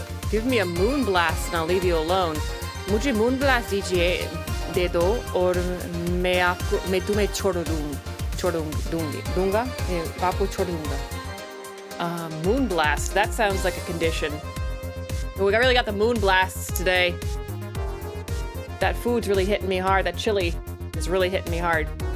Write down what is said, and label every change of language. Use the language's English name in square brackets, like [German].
[English] Give me a moon blast and I'll leave you alone. [Hindi] मुझे moon blast दे दो और मैं तुम्हें छोड़ दूंगा. आपको छोड़ दूंगा. [English] Moon blast, that sounds like a condition. We really got the moon blasts today. That food's really hitting me hard. That chili is really hitting me hard.